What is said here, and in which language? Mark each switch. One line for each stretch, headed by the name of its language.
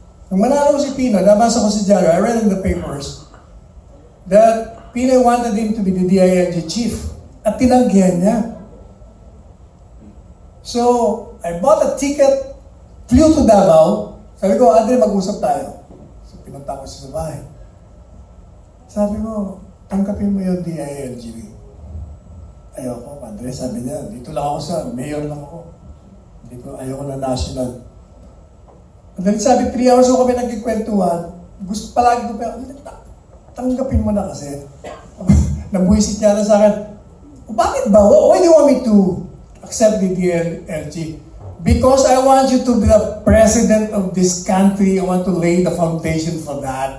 Filipino: Nung manalo si Pino, nabasa ko si Jaro,
English: I read in the papers that Pino wanted him to be the DILG chief.
Filipino: At tinanggihan niya.
English: So, I bought a ticket, flew to Davao.
Filipino: Sabi ko, Andre, mag-usap tayo. So, pinunta ko siya sa bahay. Sabi ko, tangkapin mo yung DILG. Ayoko, Andre, sabi niya, dito lang ako sa, mayor lang ako. Hindi ko, ayoko na national. Dahil sabi, 3 hours ko kami nagkikwentuhan, gusto palagi ko, pero tanggapin mo na kasi. Nabuisit niya na sa akin, bakit ba?
English: Why do you want me to accept the DILG? Because I want you to be the president of this country. I want to lay the foundation for that.